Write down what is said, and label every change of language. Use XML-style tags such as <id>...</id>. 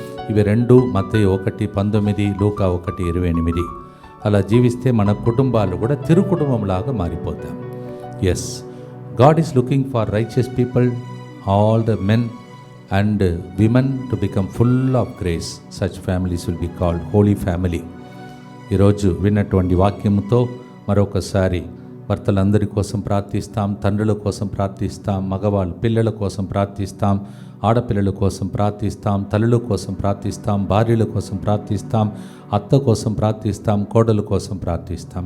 <te>ఇవి రెండు మత్తయి 1:19, లూకా 1:28. అలా జీవిస్తే మన కుటుంబాలు కూడా తిరుకుటుంబంలాగా మారిపోతాం.</te> <en>Yes, God is looking for righteous people, all the men and women to become full of grace. Such families will be called holy family.</en> <te>ఈరోజు విన్నటువంటి వాక్యముతో మరొకసారి భర్తలందరి కోసం ప్రార్థిస్తాం, తండ్రుల కోసం ప్రార్థిస్తాం, మగవాళ్ళ పిల్లల కోసం ప్రార్థిస్తాం, ఆడపిల్లల కోసం ప్రార్థిస్తాం, తల్లుల కోసం ప్రార్థిస్తాం, భార్యల కోసం ప్రార్థిస్తాం, అత్త కోసం ప్రార్థిస్తాం, కోడల కోసం ప్రార్థిస్తాం.</te>